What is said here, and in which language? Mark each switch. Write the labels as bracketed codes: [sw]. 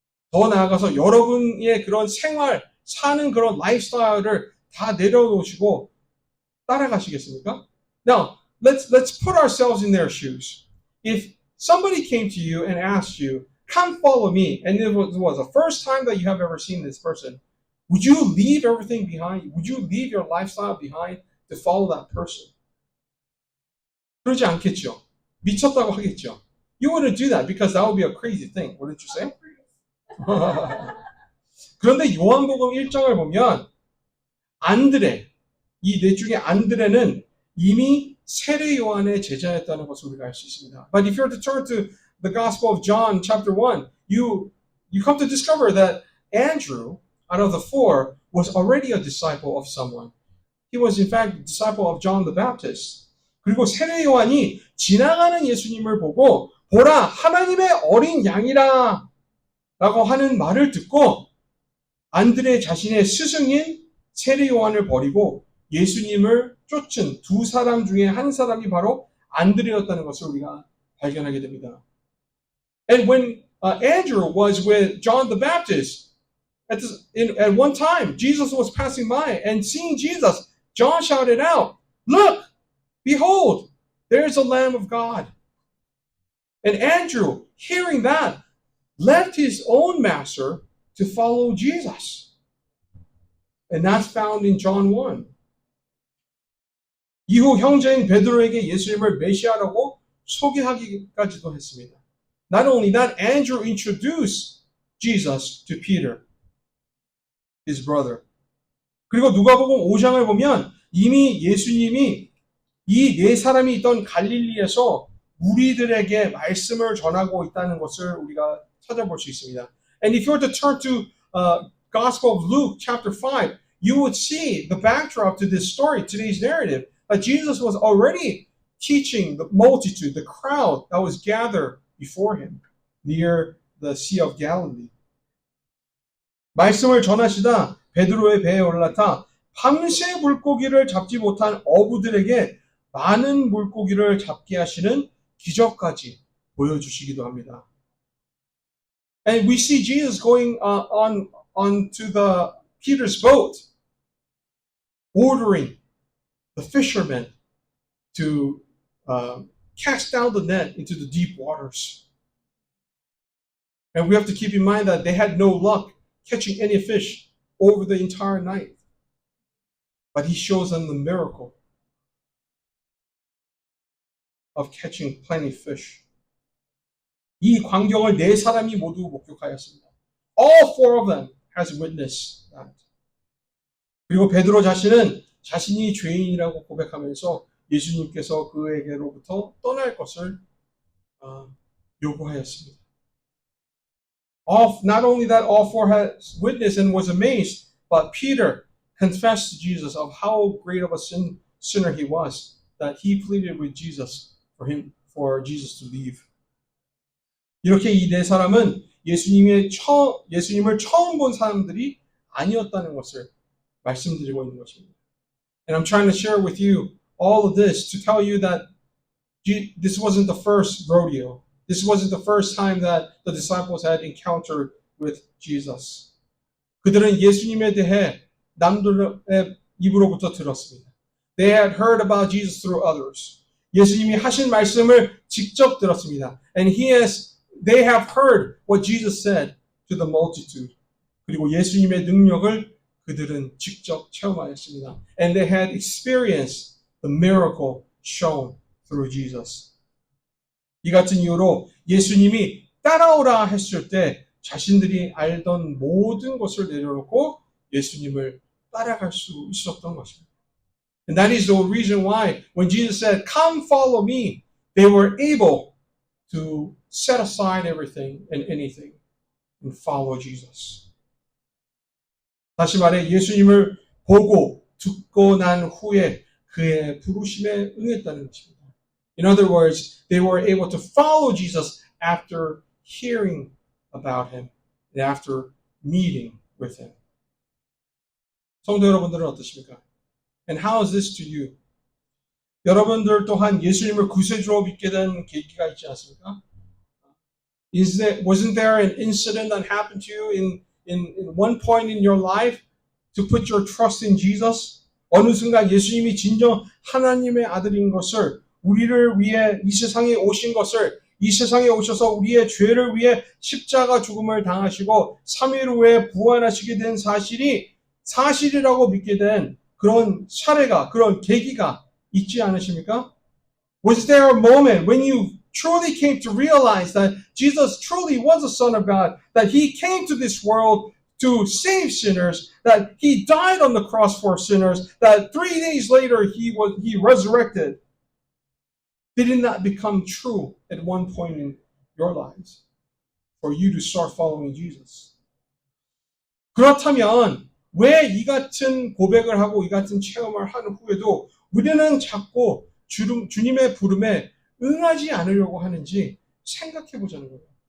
[ko] 더 나아가서 여러분의 그런 생활, 사는 그런 라이프스타일을 다 내려놓으시고 따라가시겠습니까? [en] Now, let's put ourselves in their shoes. If somebody came to you and asked you, come follow me, and it was the first time that you have ever seen this person, would you leave everything behind? Would you leave your lifestyle behind to follow that person? [ko] 그러지 않겠죠. 미쳤다고 하겠죠. [en] You wouldn't do that because that would be a crazy thing, wouldn't you say? [ko] 그런데 요한복음 1장을 보면 안드레, 이 넷 중에 안드레는 이미 세례 요한의 제자였다는 것을 우리가 알 수 있습니다. [en] But if you were to turn to the Gospel of John chapter 1, you come to discover that Andrew, out of the four, was already a disciple of someone. He was in fact a disciple of John the Baptist. [ko] 그리고 세례 요한이 지나가는 예수님을 보고 보라 하나님의 어린 양이라 라고 하는 말을 듣고 안드레 자신의 스승인 세례 요한을 버리고 예수님을 쫓은 두 사람 중에 한 사람이 바로 안드레였다는 것을 우리가 발견하게 됩니다. [en] And when Andrew was with John the Baptist, at one time, Jesus was passing by, and seeing Jesus, John shouted out, "Look, behold, there's the Lamb of God." And Andrew, hearing that, left his own master to follow Jesus. And that's found in John 1. [ko] 이후 형제인 베드로에게 예수님을 메시아라고 소개하기까지도 했습니다. [en] Not only that, Andrew introduced Jesus to Peter, his brother. [ko] 그리고 누가복음 5장을 보면 이미 예수님이 이 네 사람이 있던 갈릴리에서 무리들에게 말씀을 전하고 있다는 것을 우리가 찾아볼 수 있습니다. [en] And if you were to turn to Gospel of Luke chapter 5, you would see the backdrop to this story, today's narrative, that Jesus was already teaching the multitude, the crowd that was gathered before him near the Sea of Galilee. [ko] 말씀을 전하시다 베드로의 배에 올라타 밤새 물고기를 잡지 못한 어부들에게 많은 물고기를 잡게 하시는 기적까지 보여주시기도 합니다. [en] And we see Jesus going onto the Peter's boat, ordering the fishermen to cast down the net into the deep waters. And we have to keep in mind that they had no luck catching any fish over the entire night. But he shows them the miracle of catching plenty of fish. [ko] 이 광경을 네 사람이 모두 목격하였습니다. [en] All four of them has witnessed that. [ko] 그리고 베드로 자신은 자신이 죄인이라고 고백하면서 예수님께서 그에게로부터 떠날 것을 요구하였습니다. [en] Not only that all four had witnessed and was amazed, but Peter, confessed to Jesus of how great of a sinner he was, that he pleaded with Jesus for Jesus to leave. [ko] 이렇게 이 네 사람은 예수님을 처음 본 사람들이 아니었다는 것을 말씀드리고 있는 것입니다. [en] And I'm trying to share with you all of this to tell you that this wasn't the first rodeo. This wasn't the first time that the disciples had encountered with Jesus. [ko] 그들은 예수님에 대해 남들의 입으로부터 들었습니다. [en] They had heard about Jesus through others. [ko] 예수님이 하신 말씀을 직접 들었습니다. [en] And they have heard what Jesus said to the multitude. [ko] 그리고 예수님의 능력을 그들은 직접 체험하였습니다. [en] And they had experienced the miracle shown through Jesus. [ko] 이 같은 이유로 예수님이 따라오라 했을 때 자신들이 알던 모든 것을 내려놓고 예수님을 따라갈 수 있었던 것입니다. [en] And that is the reason why when Jesus said, "Come follow me," they were able to set aside everything and anything and follow Jesus. [ko] 다시 말해 예수님을 보고 듣고 난 후에 그의 부르심에 응했다는 것입니다. [en] In other words, they were able to follow Jesus after hearing about him and after meeting with him. [ko] 성도 여러분들은 어떠십니까? [en] And how is this to you? [ko] 여러분들 또한 예수님을 구세주로 믿게 된 계기가 있지 않습니까? [en] Wasn't there an incident that happened to you in one point in your life to put your trust in Jesus? [ko] 어느 순간 예수님이 진정 하나님의 아들인 것을, 우리를 위해 이 세상에 오신 것을, 이 세상에 오셔서 우리의 죄를 위해 십자가 죽음을 당하시고 3일 후에 부활하시게 된 사실이 사실이라고 믿게 된 그런 사례가, 그런 계기가 있지 않으십니까? [en] Was there a moment when you truly came to realize that Jesus truly was the Son of God, that He came to this world to save sinners, that He died on the cross for sinners, that 3 days later He resurrected? Did it not become true at one point in your lives for you to start following Jesus? [ko] 그렇다면 왜 이 같은 고백을 하고 이 같은 체험을 한 후에도 우리는 자꾸 주님의 부름에 응하지 않으려고 하는지 생각해 보자는 거예요.